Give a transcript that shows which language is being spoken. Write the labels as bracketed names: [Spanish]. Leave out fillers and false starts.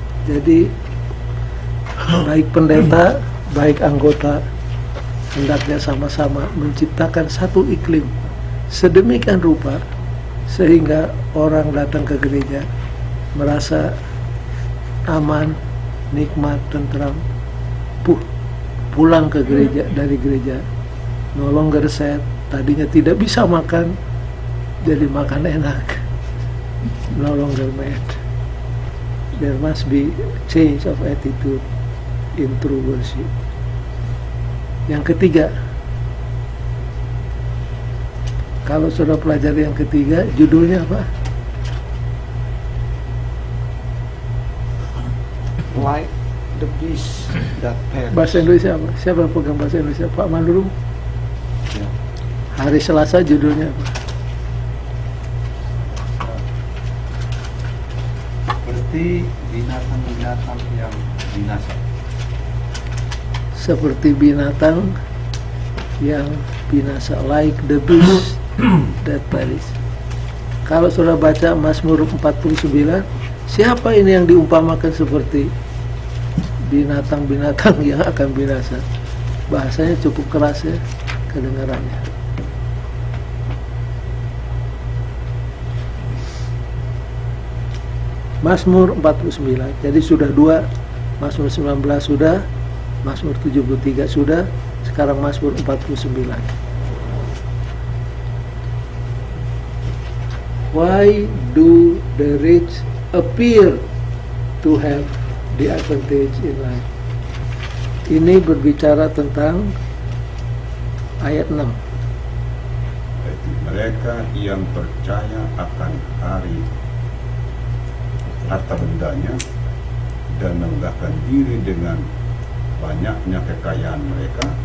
[Indonesian] Jadi baik pendeta, baik anggota hendaknya sama-sama menciptakan satu iklim sedemikian rupa sehingga orang datang ke gereja merasa aman, nikmat, tentram, pulang ke gereja, dari gereja [English] no longer sad, [Indonesian] tadinya tidak bisa makan jadi makan enak, [English] no longer mad. There must be change of attitude in true worship. [Indonesian] Yang ketiga, kalau sudah pelajari yang ketiga, judulnya apa? [English] Like the beast that perish. [Indonesian] Bahasa Indonesia apa? Siapa yang pegang bahasa Indonesia? Pak Manduru? Ya. Hari Selasa judulnya apa? Seperti binatang-binatang yang binasa. Seperti binatang yang binasa, [English] like the beast that perish. [Indonesian] Kalau sudah baca Mazmur 49, siapa ini yang diumpamakan seperti binatang-binatang yang akan binasa? Bahasanya cukup keras ya kedengarannya. Mazmur 49, jadi sudah dua, Mazmur 19 sudah, Mazmur 73 sudah, sekarang Mazmur 49. [English] Why do the rich appear to have the advantage in life? [Indonesian] Ini berbicara tentang ayat 6. Mereka yang percaya akan hari harta bendanya dan menggahkan diri dengan banyaknya kekayaan mereka.